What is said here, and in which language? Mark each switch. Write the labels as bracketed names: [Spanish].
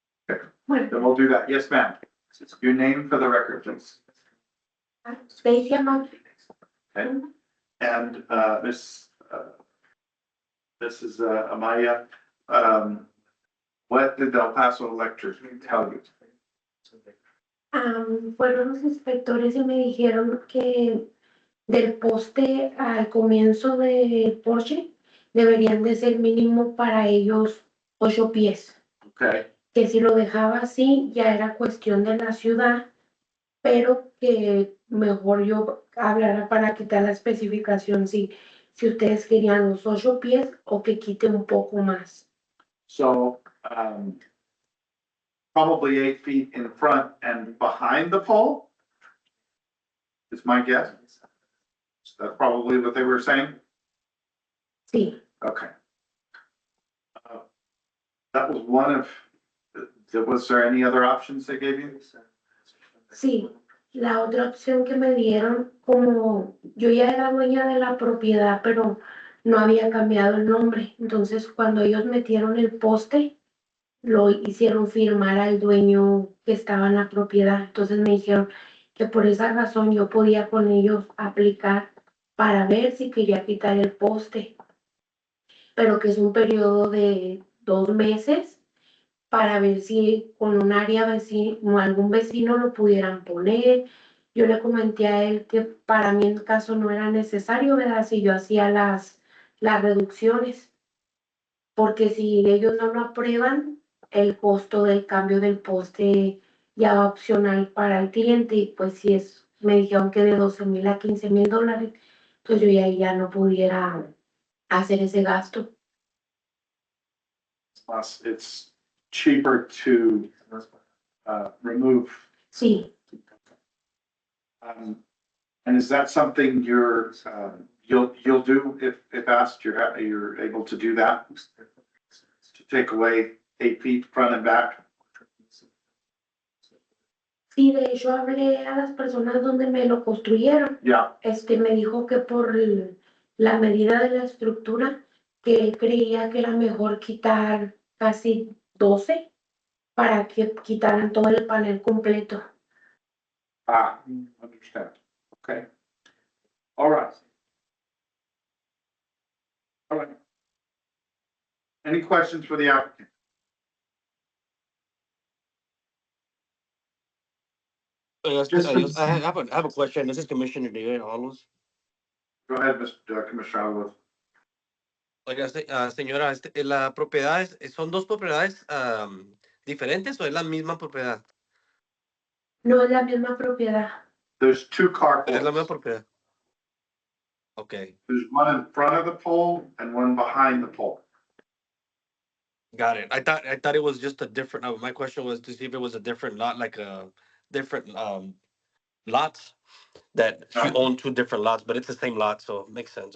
[English] Okay, then we'll do that. Yes, ma'am. Your name for the record, please. Stacy Amon. Okay. And this is Amaya. What did El Paso Electric tell you? [Spanish] Fueron los inspectores y me dijeron que del poste al comienzo del Porsche deberían de ser mínimo para ellos 8 pies. [English] Okay. [Spanish] Que si lo dejaba así ya era cuestión de la ciudad, pero que mejor yo hablara para quitar la especificación si ustedes querían los 8 pies o que quite un poco más. [English] So, probably 8 feet in front and behind the pole? Is my guess. That's probably what they were saying? [Spanish] Sí. [English] Okay. That was one of, was there any other options they gave you? [Spanish] Sí, la otra opción que me dieron, como yo ya era dueña de la propiedad, pero no había cambiado el nombre. Entonces, cuando ellos metieron el poste, lo hicieron firmar al dueño que estaba en la propiedad. Entonces me dijeron que por esa razón yo podía con ellos aplicar para ver si quería quitar el poste, pero que es un periodo de 2 meses para ver si con un área vecino, algún vecino lo pudieran poner. Yo le comenté a él que para mí en caso no era necesario, ¿verdad? Si yo hacía las reducciones, porque si ellos no lo aprueban, el costo del cambio del poste ya va opcional para el cliente y pues si es, me dijeron que de 12,000 a 15,000 dólares, pues yo ya no pudiera hacer ese gasto. [English] Plus, it's cheaper to remove. [Spanish] Sí. [English] And is that something you'll do if asked? You're able to do that? To take away 8 feet front and back? [Spanish] Sí, de hecho hablé a las personas donde me lo construyeron. [English] Yeah. [Spanish] Me dijo que por la medida de la estructura, que él creía que era mejor quitar casi 12 para que quitaran todo el panel completo. [English] Understand. Okay. All right. All right. Any questions for the applicant? I have a question. This is Commissioner David Holmes. Go ahead, Mr. Commissioner Alvarez. [Spanish] Oiga, señora, la propiedad ¿son dos propiedades diferentes o es la misma propiedad? No es la misma propiedad. [English] There's two carports. [Spanish] Es la misma propiedad. [English] Okay. There's one in front of the pole and one behind the pole. Got it. I thought it was just a different, my question was to see if it was a different lot, like a different, lots that she owned two different lots, but it's the same lot, so it makes sense.